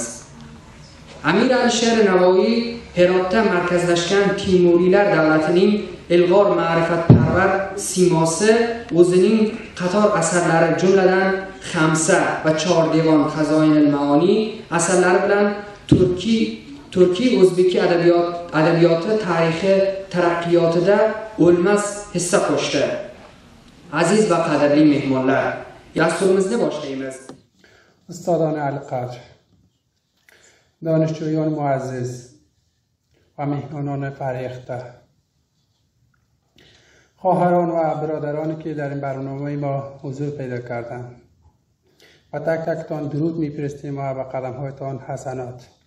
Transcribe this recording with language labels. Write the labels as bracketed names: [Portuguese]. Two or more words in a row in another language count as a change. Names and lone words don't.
[Uzbek] Amir Alisher Navoiy Herotda markazlashgan Timuriylar davlatining ilg'or ma'rifatparvar simosi o'zining qator asarlari jumladan Xamsa va Chordevon Xazoinul Maoni asarlari bilan turkiy o'zbek adabiyoti tarixi taraqqiyotida o'lmas hissa qo'shdi. Aziz va qadrli mehmonlar, dasturimizni boshlaymiz. [Persian] استادانه القدر, دانشجویان معزز و مهمانان فریخته، خواهران و برادرانی که در این برنامه ما حضور پیدا کردند و تک تکتان درود می‌فرستیم و به قدم‌هایتان حسنات.